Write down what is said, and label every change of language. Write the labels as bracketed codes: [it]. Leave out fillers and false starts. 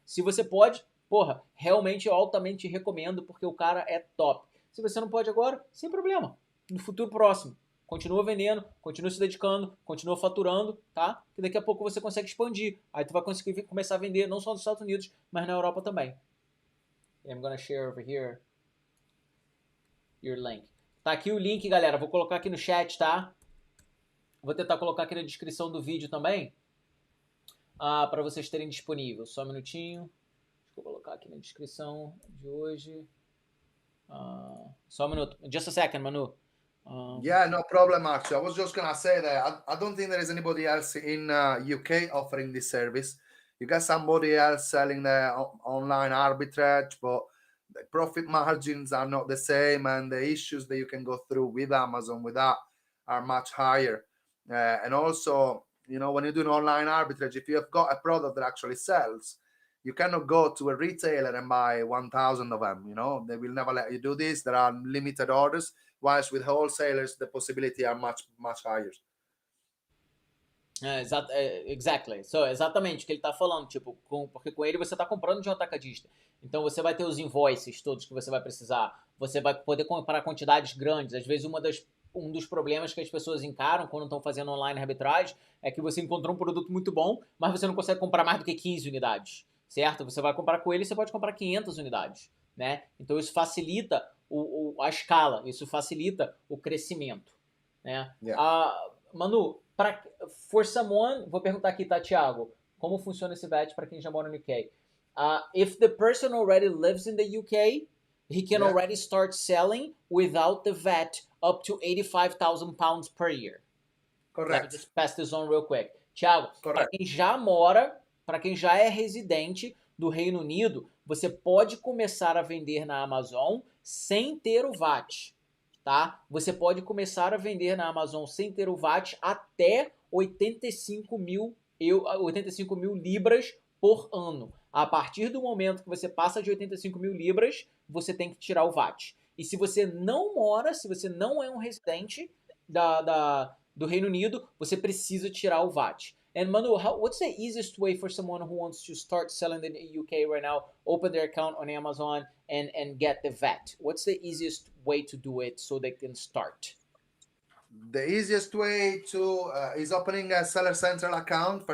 [pt] Se você pode, porra, realmente eu altamente recomendo, porque o cara é top. Se você não pode agora, sem problema. No futuro próximo, continua vendendo, continua se dedicando, continua faturando, tá? Que daqui a pouco você consegue expandir. Aí tu vai conseguir começar a vender não só nos Estados Unidos, mas na Europa também. [en] I'm gonna share over here your link. [pt] Tá aqui o link, galera. Vou colocar aqui no chat, tá? Vou tentar colocar aqui na descrição do vídeo também, para vocês terem disponível. Só um minutinho. Deixa eu colocar aqui na descrição de hoje. Só um minuto. [en] Just a second, [pt] Manu. [en] Yeah, no problem, actually. I was just going to say that I don't think there is anybody else in UK offering this service. You got somebody else selling the online arbitrage, but the profit margins are not the same, and the issues that you can go through with Amazon with that are much higher. And also, you know, when you do an online arbitrage, if you have got a product that actually sells, you cannot go to a retailer and buy 1,000 of them. You know, they will never let you do this. There are limited orders, whilst with wholesalers, the possibility are much higher. Exactly. [pt] So, exatamente o que ele está falando, tipo, porque com ele você está comprando de um atacadista. Então você vai ter os invoices todos que você vai precisar. Você vai poder comprar quantidades grandes. Às vezes um dos problemas que as pessoas encaram quando estão fazendo online arbitragem é que você encontrou um produto muito bom, mas você não consegue comprar mais do que 15 unidades, certo? Você vai comprar com ele, você pode comprar 500 unidades, né? Então isso facilita a escala, isso facilita o crescimento, né? Yeah. Manu, [en] for someone, [pt] vou perguntar aqui, tá, Thiago, como funciona esse VAT para quem já mora no UK? [en] If the person already lives in the UK, he can already start selling without the VAT up to £85,000 per year. Correct. Let me just pass this on real quick. [pt] Thiago, para quem já mora, para quem já é residente do Reino Unido, você pode começar a vender na Amazon sem ter o VAT, tá? Você pode começar a vender na Amazon sem ter o VAT até 85 mil libras por ano. A partir do momento que você passa de 85 mil libras, você tem que tirar o VAT. E se você não mora, se você não é um residente do Reino Unido, você precisa tirar o VAT. [en] And Manu, what's the easiest way for someone who wants to start selling in the UK right now, open their account on Amazon and get the VAT? What's the easiest way to do it so they can start? The easiest way to is opening a Seller Central account.